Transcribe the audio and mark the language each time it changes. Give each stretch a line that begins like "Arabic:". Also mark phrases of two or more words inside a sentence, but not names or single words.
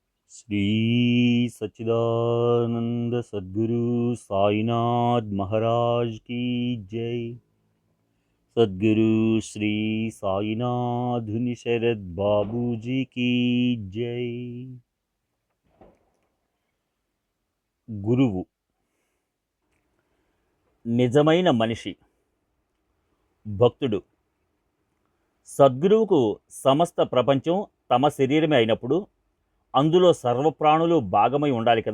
Hindi: श्री सच्चिदानंद सद्गुरु साईनाथ महाराज की जय। सद्गुरु श्री साईनाथ शरद बाबू जी की जय।
Telugu: గురువు నిజమైన మనిషి భక్తుడు. సద్గురువుకు సమస్త ప్రపంచం తమ శరీరమే అయినప్పుడు అందులో సర్వప్రాణులు భాగమై ఉండాలి కదా.